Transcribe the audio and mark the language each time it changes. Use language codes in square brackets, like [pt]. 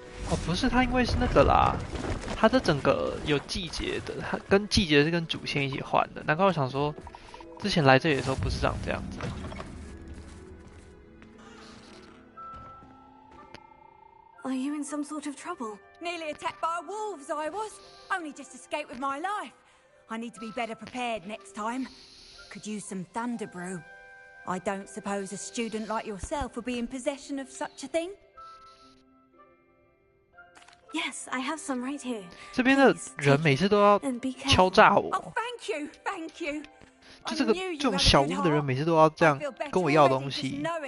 [zh] 哦，不是，它因为是那个啦，它的整个有季节的，它跟季节是跟主线一起换的。难怪我想说，之前来这里的时候不是长这样子。 [en] Are you in some sort of trouble? Nearly attacked by wolves, I was. Only just escaped with my life. I need to be better prepared next time. Could use some thunder brew. I don't suppose a student like yourself will be in possession of such a thing? Yes, I have some right here. [zh] 这边的人每次都要敲诈我。 [en] Oh, thank you. [zh] 就这种小屋的人，每次都要这样跟我要东西。